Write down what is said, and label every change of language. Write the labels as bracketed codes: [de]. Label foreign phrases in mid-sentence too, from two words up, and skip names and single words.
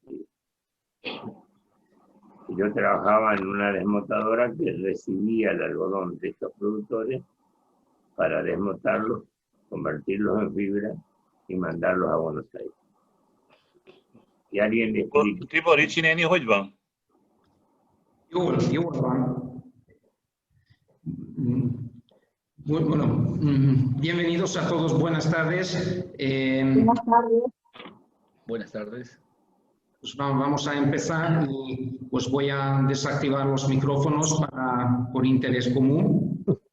[es] Yo trabajaba en una desmotadora que recibía el algodón de estos productores para desmotarlos, convertirlos en fibra y mandarlos a Buenos Aires. Y alguien le explica. [hu] Tibor, Ricsi néni, hogy van? Jól van. [es] Bueno, bienvenidos a todos, buenas tardes. Buenas tardes. Buenas tardes. Pues vamos a empezar y pues voy a desactivar los micrófonos por interés común.